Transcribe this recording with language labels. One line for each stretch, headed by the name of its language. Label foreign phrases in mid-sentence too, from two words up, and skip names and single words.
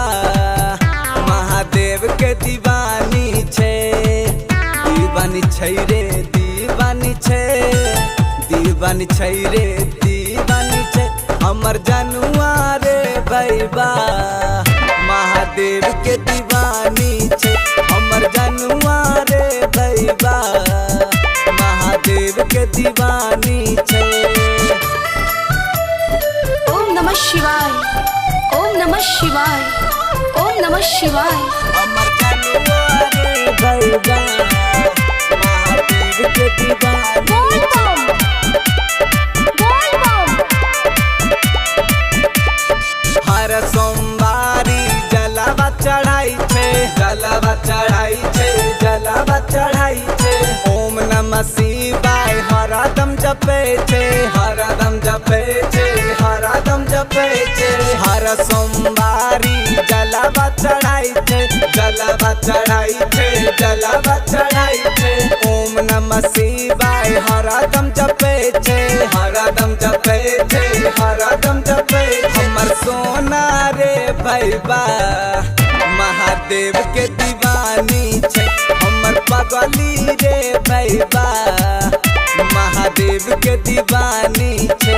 Maithili: महादेव के दीवानी छै, दीवानी छै रे दीवानी छै, दीवानी छै रे दीवानी छै हमर जनुआ रे भैबा। महादेव के दीवानी छै हमर जनुआ रे भैबा। महादेव के दीवानी छै।
Sanskrit: ओम नमः शिवाय, ओम नमः शिवाय, ओम नमः शिवाय।
Maithili: हमर जनुआ रे भैबा। महादेव के दीवानी बोल बम, बोल बम। हर सोमवारी जलावा चढ़ाई छे, जलावा चढ़ाई छे, जलावा चढ़ाई छे।
Sanskrit: ओम नमः शिवाय
Maithili: हरदम जपे छे, हरदम जपे छे, हरदम जपे छे। हर सोमवारी जलावा चढ़ाई छे, जलावा चढ़ाई छे, जलावा चढ़ाई छे।
Sanskrit: ओम नमः शिवाय
Maithili: हरदम जपे छे, हरदम जपे छे, हरदम जपे। हमर सोना रे भैबा महादेव के दीवानी छै हमर पगली रे भैबा। महादेव के दीवानी छै।